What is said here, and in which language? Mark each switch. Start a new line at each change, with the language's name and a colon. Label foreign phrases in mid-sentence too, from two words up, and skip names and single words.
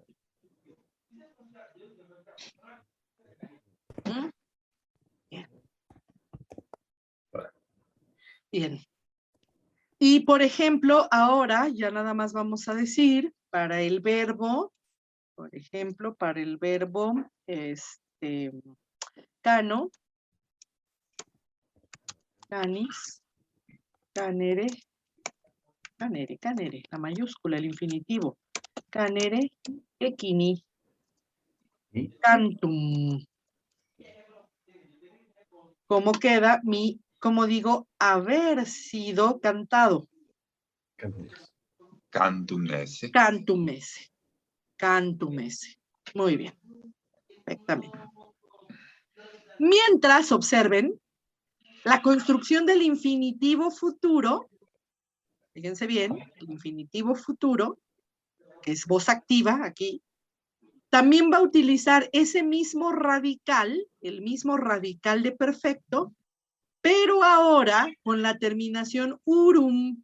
Spanish: Bien. Bien. Y por ejemplo, ahora ya nada más vamos a decir para el verbo, por ejemplo, para el verbo cano,
Latin: canis, canere, canere, canere,
Spanish: la mayúscula, el infinitivo.
Latin: Canere, equini, cantum.
Spanish: ¿Cómo queda mi, como digo, haber sido cantado?
Latin: Cantum esse. Cantum esse. Cantum esse.
Spanish: Muy bien. Perfectamente. Mientras, observen, la construcción del infinitivo futuro, fíjense bien, el infinitivo futuro, que es voz activa aquí, también va a utilizar ese mismo radical, el mismo radical de perfecto, pero ahora con la terminación urum.